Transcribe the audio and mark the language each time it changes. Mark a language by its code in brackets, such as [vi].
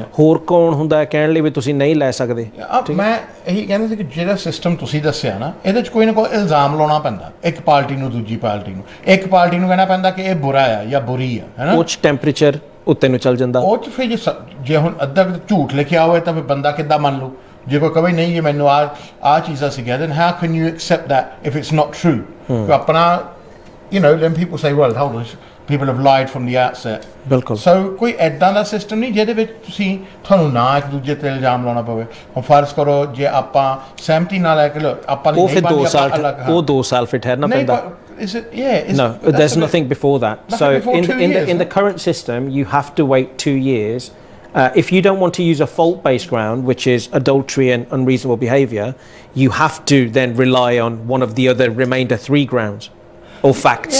[pa] ਹੋਰ ਕੌਣ ਹੁੰਦਾ ਕਹਿਣ ਲਈ ਵੀ ਤੁਸੀਂ ਨਹੀਂ ਲੈ ਸਕਦੇ। ਮੈਂ ਇਹੀ ਕਹਿੰਦਾ ਸੀ ਕਿ ਜਿਹੜਾ ਸਿਸਟਮ ਤੁਸੀਂ ਦੱਸਿਆ ਨਾ, ਇਹਦੇ 'ਚ ਕੋਈ ਨਾ ਕੋਈ ਇਲਜ਼ਾਮ ਲਾਉਣਾ ਪੈਂਦਾ ਇੱਕ ਪਾਰਟੀ ਨੂੰ ਦੂਜੀ ਪਾਰਟੀ ਨੂੰ। ਇੱਕ ਪਾਰਟੀ ਨੂੰ ਕਹਿਣਾ ਪੈਂਦਾ ਕਿ ਇਹ ਬੁਰਾ ਆ ਜਾਂ ਬੁਰੀ ਆ, ਹੈ ਨਾ। ਉਹ 'ਚ ਟੈਂਪਰੇਚਰ ਉੱਤੇ ਨੂੰ ਚੱਲ ਜਾਂਦਾ। ਉਹ 'ਚ ਫਿਰ ਜੇ ਹੁਣ ਅੱਧਾ ਝੂਠ ਲਿਖਿਆ ਹੋਵੇ ਤਾਂ ਫਿਰ ਬੰਦਾ ਕਿੱਦਾਂ ਮੰਨ ਲੂ। ਜੇ ਕੋਈ ਕਵੇ ਨਹੀਂ ਜੀ ਮੈਨੂੰ ਆਹ ਚੀਜ਼ਾਂ ਸਿੱਖਿਆ, [en] then how can you accept that if it's not true? ਆਪਣਾ then people say well hold on, people have lied from the outset. [pa] ਬਿਲਕੁਲ। ਸੋ ਕੋਈ ਐਦਾਂ ਦਾ ਸਿਸਟਮ ਨਹੀਂ ਜਿਹਦੇ ਵਿੱਚ ਤੁਹਾਨੂੰ ਨਾ ਇੱਕ ਦੂਜੇ ਤੇ ਇਲਜ਼ਾਮ ਲਾਉਣਾ ਪਵੇ। ਹੁਣ ਫਰਜ਼ ਕਰੋ ਜੇ ਆਪਾਂ ਸਹਿਮਤੀ ਨਾਲ ਲੈ ਕੇ ਆਪਾਂ ਉਹ ਫਿਰ 2 ਸਾਲ ਫਿਰ ਠਹਿਰਨਾ ਪੈਂਦਾ। [en] No, there's nothing before that. So in the current system you have to wait 2 years. If you don't want to use a fault-based ground, which is adultery and unreasonable behaviour, you have to then rely on one of the other remainder 3 grounds or facts.